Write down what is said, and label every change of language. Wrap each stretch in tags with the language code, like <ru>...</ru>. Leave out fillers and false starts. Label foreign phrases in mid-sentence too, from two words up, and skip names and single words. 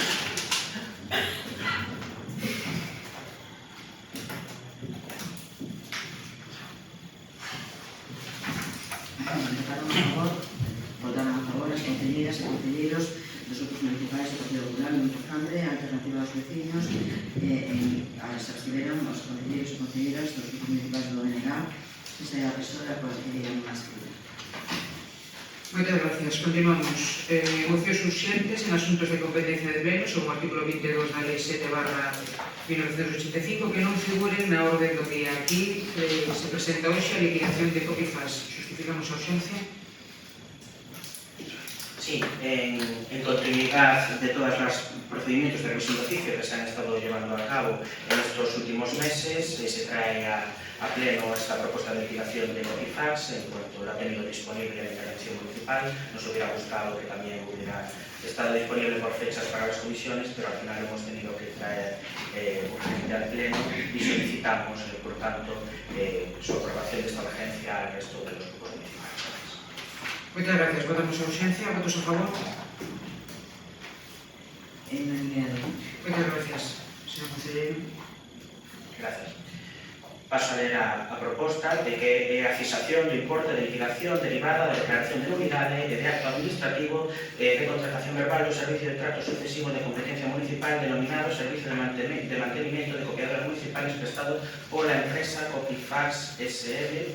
<gl>Votaron a favor as concelleiras e concelleiros dos grupos municipais do Partido Popular de Cambre, a Alternativa aos Veciños, as abstiveron os concelleiros e concelleiras dos grupos municipais do BNG, esa é a persona coa que querían máis escribir. Moitas gracias. Continuamos. Mocións urxentes en asuntos de competencia de pleno sobre o artículo 22 da Lei 7/1985 que non figuren na orden do día. Aquí se presenta hoxe a liquidación de Copifas. Justificamos a urxencia?</gl> <es>Sí, en continuidad de todos los procedimientos de revisión de oficio que se han estado llevando a cabo en estos últimos meses, se trae a pleno esta propuesta de liquidación de Copifax en cuanto lo ha tenido disponible en la intervención municipal. Nos hubiera gustado que también hubiera estado disponible por fechas para las comisiones, pero al final hemos tenido que traer urgente al pleno y solicitamos, por tanto, su aprobación de esta urgencia al resto de los grupos municipales.</es> <gl>Moitas gracias. Votamos a urxencia. Votos a favor? Moitas gracias, señor concelleiro. Gracias. Paso a ler a proposta de que a cesación do importe de liquidación derivada da declaración de nulidade e de acto administrativo de contratación verbal do servicio de trato sucesivo de competencia municipal denominado Servicio de Mantenimiento de Copiadoras Municipales prestado pola empresa Copifax SL.</gl>